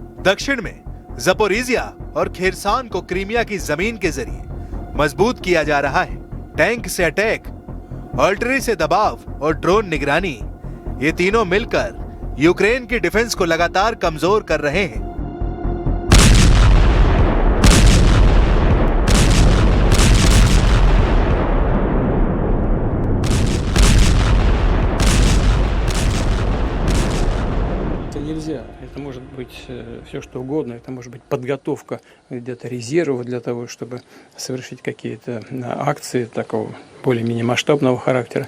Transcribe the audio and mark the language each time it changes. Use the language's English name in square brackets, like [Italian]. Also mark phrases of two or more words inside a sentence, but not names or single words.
[Hindi] दक्षिण में ज़पोरिजिया और खेरसान को क्रीमिया की जमीन के जरिए मजबूत किया जा रहा है। टैंक से अटैक, आर्टिलरी से दबाव और ड्रोन निगरानी ये तीनों मिलकर यूक्रेन की डिफेंस को लगातार कमजोर कर रहे हैं। [Russian] Нельзя. Это может быть все что угодно. Это может быть подготовка где-то резервов для того, чтобы совершить какие-то акции такого более-менее масштабного характера.